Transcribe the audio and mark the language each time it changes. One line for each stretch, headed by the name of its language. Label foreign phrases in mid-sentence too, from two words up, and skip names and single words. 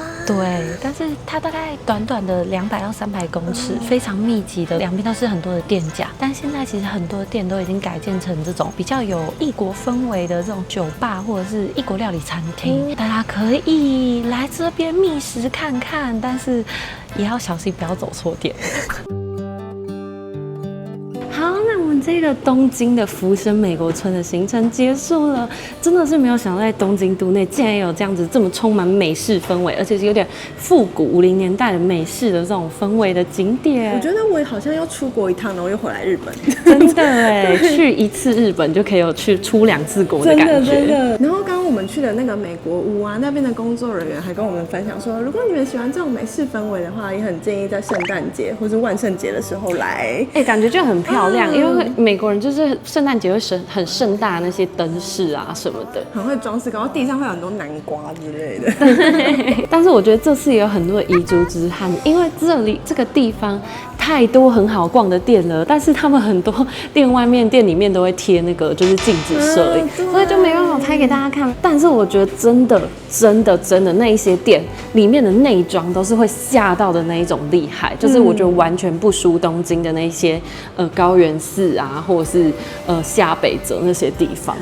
Chinese: 對，但是它大概短短的200到300公尺，非常密集的，兩邊都是很多的店家。但現在其實很多店都已經改建成這種比較有異國氛圍的這種酒吧或者是異國料理餐廳，大家可以來這邊覓食看看，但是也要小心不要走錯店。好，那我們們這個東京的福生美國村的行程結束了，真的是沒有想到在東京都內竟然有這樣子這麼充滿美式氛圍，而且是有點復古50年代的美式的這種氛圍的景點。我覺得我好像要出國一趟，然後又回來日本。真的哎，去一次日本就可以有去出2次國的感觉。真的。然后刚刚我們去的那個美國屋啊，那邊的工作人員還跟我們分享說，如果你們喜歡這種美式氛圍的話，也很建議在聖誕節或是萬聖節的時候來。感覺就很漂亮，因為美國人就是聖誕節會很盛大那些燈飾啊什麼的，很會裝飾，然後地上會有很多南瓜之類的。對，但是我覺得這次也有很多的遺珠之憾，因為這個地方太多很好逛的店了，但是他們很多店店裡面都會貼那個就是禁止攝影，所以就沒辦法拍給大家看。但是我覺得真的那一些店裡面的內裝都是會嚇到的那一種厲害，就是我覺得完全不輸東京的那些高原寺啊，或者是下北澤那些地方。